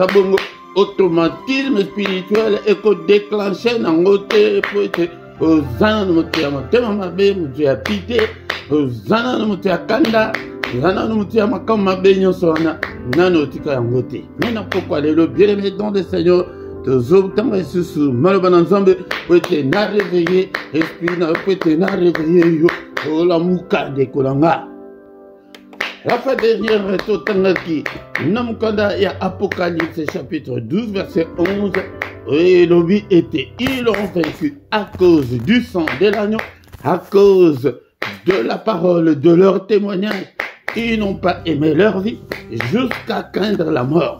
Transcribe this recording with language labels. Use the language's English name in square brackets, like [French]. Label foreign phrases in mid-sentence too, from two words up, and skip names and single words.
[Lingala] bongo [French] automatisme spirituel [Lingala] ekodéclenche nango te po ete ozana na moto ya motema mabe moto ya pite ozana na moto ya kanda ozana na moto ya makambo mabe nyonso wana nano otika yango te me na pokwa lelo [French] bien-aimé dans le Seigneur [Lingala] tozotanga lisusu maloba na nzambe po ete na réveille esprit na po ete na réveille yo olamuka ndeko na nga. [French] La fin dernière [Lingala] totangaki na mukanda ya [French] Apocalypse chapitre 12 verset 11 et l'objet était ils l'ont vaincu à cause du sang de l'agneau, à cause de la parole de leur témoignage. Ils n'ont pas aimé leur vie jusqu'à craindre la mort.